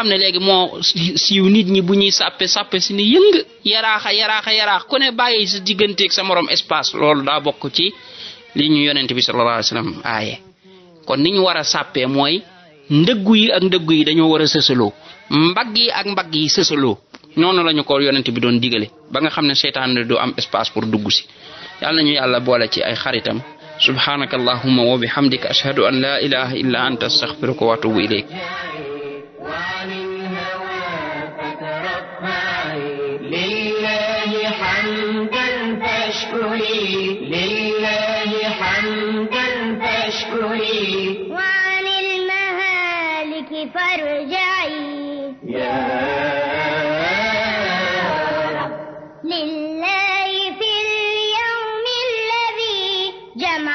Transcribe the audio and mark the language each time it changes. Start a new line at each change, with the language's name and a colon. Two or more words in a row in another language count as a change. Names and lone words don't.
Wolof: xam ne léegi moo siiw nit ñi bu ñuy sàppe si ni yëng yaraax ku ne bàyyi sa digganteeg sa morom espace loolu daa bokk ci li ñu yonent bi
Arabic: صلى الله عليه وسلم
Wolof: aaye kon ni ñu war a sàppee mooy ndëggu yi ak ndëggu yi dañoo war a sësaloo mbagg yi ak mbagg yi sësaloo noonu lañu ko yonent bi doon digale ba nga xam ne seytaan du am
French: espace pour
Wolof: dugg si yàlla nañu yàlla boole ci ay xaritam
Arabic: سبحانك اللهم وبحمدك أشهد أن لا إله إلا أنت أستغفرك وأتوب إليك وعن المهالك فارجعي لله في اليوم الذي جمع